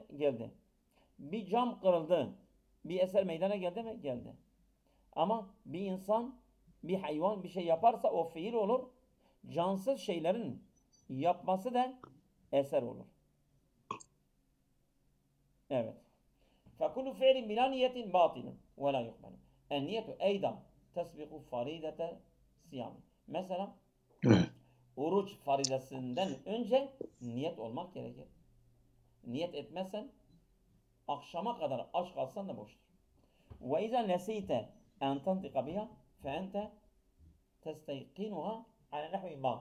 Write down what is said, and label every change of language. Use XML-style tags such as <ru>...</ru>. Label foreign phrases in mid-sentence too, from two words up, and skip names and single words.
<tr>Geldi. Bir cam kırıldı. Bir eser meydana geldi mi? Geldi. Ama bir insan, bir hayvan bir şey yaparsa o fiil olur. Cansız şeylerin yapması da eser olur. Evet.</tr> <ar>فَكُلُّ فِعْلٍ بِلَا نِيَّةٍ بَاطِلٌ وَلَا يُقْبَلُ. النِّيَّةُ اَيْضًا تَسْبِقُ فَرِيدَةَ صِيَامٍ.</ar> <tr>Mesela Evet. oruç faridesinden önce niyet olmak gerekir. Niyet etmezsen akşama kadar aç kalsan da boştur.</tr> <ar>وإذا نسيت أن تنطق بها فأنت تستيقنها على نحو ما.</ar>